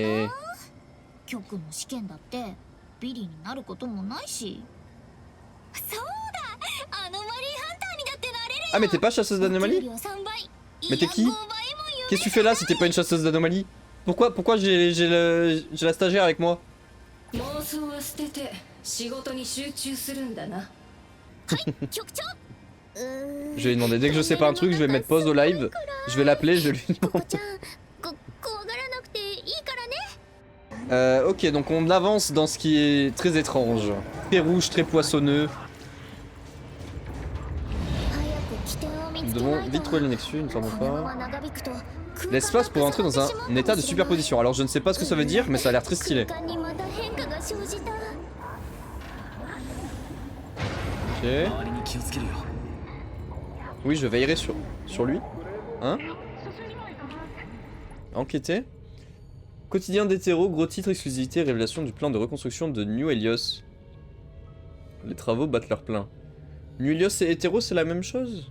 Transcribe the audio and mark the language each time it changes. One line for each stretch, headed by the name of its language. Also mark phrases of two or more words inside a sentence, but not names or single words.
French: mais...
Japanese: わな。局の試験だってビリになることもないし。そうだ、アノマリーハンターにだってなれるよ。
French: Ah, mais t'es pas chasseuse d'anomalies?
Japanese: 給料3倍
French: Mais t'es qui?
Japanese: いや5倍も有
French: Qu'est-ce que tu fais là si t'es pas une chasseuse d'anomalies? Pourquoi j'ai la stagiaire avec moi?
Japanese: 妄想は捨てて仕事に集中するんだな。局長。
French: Je vais lui demander, dès que je sais pas un truc, je vais mettre pause au live, je vais l'appeler, je vais lui
Japanese: ココ
French: demander.
Japanese: ちゃん、怖がらなくていいからね。
French: Ok, donc on avance dans ce qui est très étrange. Très rouge, très poissonneux.
Japanese: 早く起点を見
French: Nous
Japanese: つけ
French: devons
Japanese: ないと。
French: vite trouver le Nexus, il ne semble
Japanese: このま
French: pas.
Japanese: ま長引くと
French: L'espace pour entrer dans un état de superposition. Alors je ne sais pas ce que ça veut dire, mais ça a l'air très stylé.
Japanese: 空間にまた変化が生じた。
French: Ok.
Japanese: 周りに気をつけるよ
French: Oui, je veillerai sur lui. Hein? Enquêter. Quotidien d'hétéro, gros titre, exclusivité, révélation du plan de reconstruction de New Helios. Les travaux battent leur plein. New Helios et hétéro, c'est la même chose?